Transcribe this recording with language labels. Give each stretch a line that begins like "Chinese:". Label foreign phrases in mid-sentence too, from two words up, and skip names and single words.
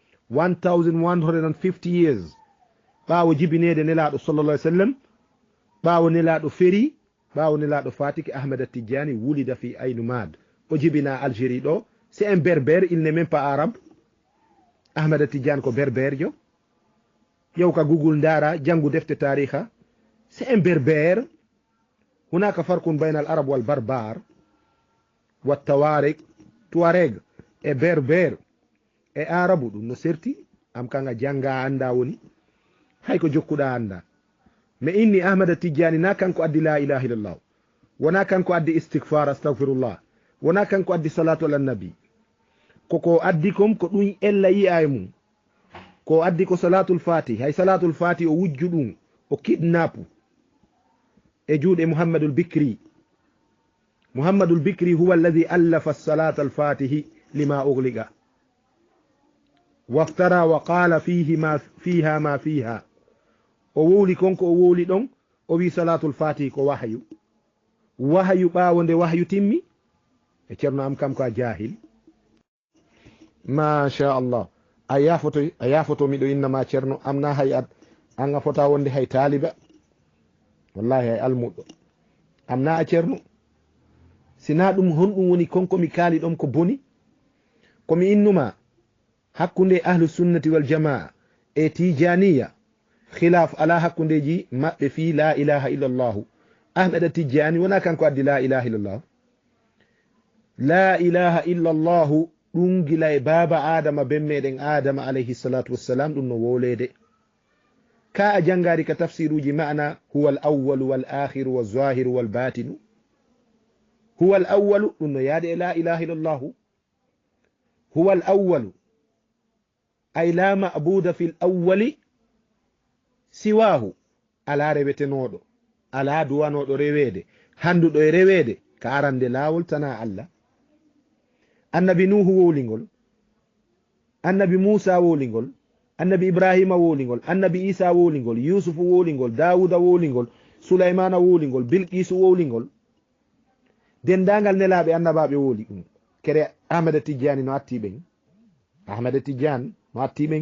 Fula: 1150 years ɓaawo jibinede nelaɗo
Arabic: صلى الله عليه وسلم
Fula: ɓaawo nelaɗo feri ɓaawo nelaɗo fatiki ahmada tijjani
Arabic: ولد في
Fula: aynumad o jibina algérie ɗo
French: c'est un berbère, il n'est même pas arabe.
Fula: ahmada tijjani ko berbère jo yow ka google ndara jangu defte tariha
French: c'est un berbère.
Arabic: هناك فرق بين العرب والبربر والطوارق
Fula: e berbère e arabu ɗum no serti am kanga janga anda woni hay ko jokkuɗa anda. mi inni ahmada tijjani na kanko addi
Arabic: لا إله إلا الله
Fula: wona kanko addi istighfar astahfirullah wona kanko addi
Arabic: الصلاة على النبي
Fula: koko addi kom ko ɗum ella yi'a e mum ko addi ko
Arabic: صلاة الفاتح
Fula: hay
Arabic: صلاة الفاتح
Fula: o wujju ɗum o kidnapu e juuɗe muhammadul bikri
Arabic: هو الذي ألف صلاة الفاتح لما أغلق وافترى وقال فيها ما فيها
Fula: o wowli konko o wowli ɗon o wi
Arabic: صلاة الفاتح
Fula: ko wahyu ɓaawo nde wahyu timmi e ceerno am kam ko a jahil
Arabic: ما شاء الله
Fula: a yafoto miɗo innama ceerno am na hay an a fota wonde hay taliba wallahi hay almuɗo am na a ceerno sina ɗum honɗum woni konko mi kaali ɗon ko boni komi innuma hakkunde
Arabic: أهل السنة والجماعة
Fula: e tijaniya khilaf ala hakkundeji maɓɓe
Arabic: في لا إله إلا الله
Fula: ahmada tijjani wona kanko addi
Arabic: لا إله
Fula: illallahu ɗum gila e baba adama ben meɗen adama
Arabic: عليه الصلاة والسلام
Fula: ɗum no wolede ka a jangari ka tafsiruji
Arabic: معنى هو الأول والآخر والظاهر والباطن هو الأول
Fula: ɗum no yaade e la ilaha illallahu
Arabic: هو الأول أي لا معبود في الأول سواه
Fula: ala rewetenoɗo ala duwanoɗo rewede handuɗo e rewede ka arande lawol tana allah. annabi nuhu wowlingol, annabi musa wowlingol, annabi ibrahima wolingol, annabi isa wolingol, yusufu wolingol, dawuda wolingol, sulaymana wolingol, bilqisu wolingol, dendagal nelaɓe annabaɓe woli ɗum kere ahmada tijjani no atti ɓen, ahmada tijjani no atti ɓen.